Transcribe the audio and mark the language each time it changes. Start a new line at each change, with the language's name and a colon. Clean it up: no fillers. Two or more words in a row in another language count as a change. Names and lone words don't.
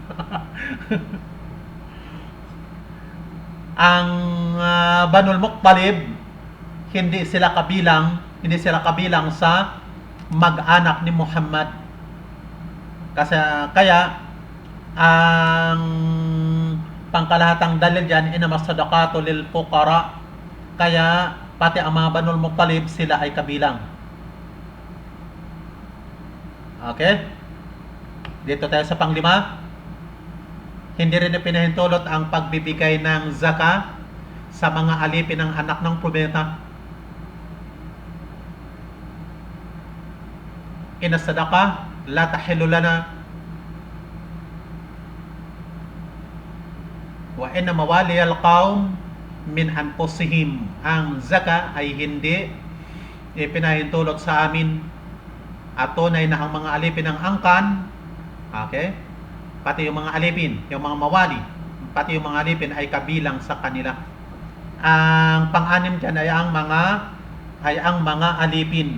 Filipino: Ang Banu Muttalib, hindi sila kabilang sa mag-anak ni Muhammad. Kaya ang pangkalahatang dalil diyan
Arabic: إنما الصدقات للفقراء.
Filipino: Kaya pati ang mga Banu Muttalib sila ay kabilang. Okay? Dito tayo sa panglima. Hindi rin pinahintulot ang pagbibigay ng zakah sa mga alipin ng anak ng probeta.
Arabic: إن الصدقة لا تحل لنا وإن موالي القوم من أنفسهم.
Filipino: Ang zakah ay hindi ipinahintulot sa amin at tunay na ang mga alipin ng angkan, okay? Pati yung mga alipin, yung mga mawali, pati yung mga alipin ay kabilang sa kanila. Ang pang-anim dyan ay ang mga alipin.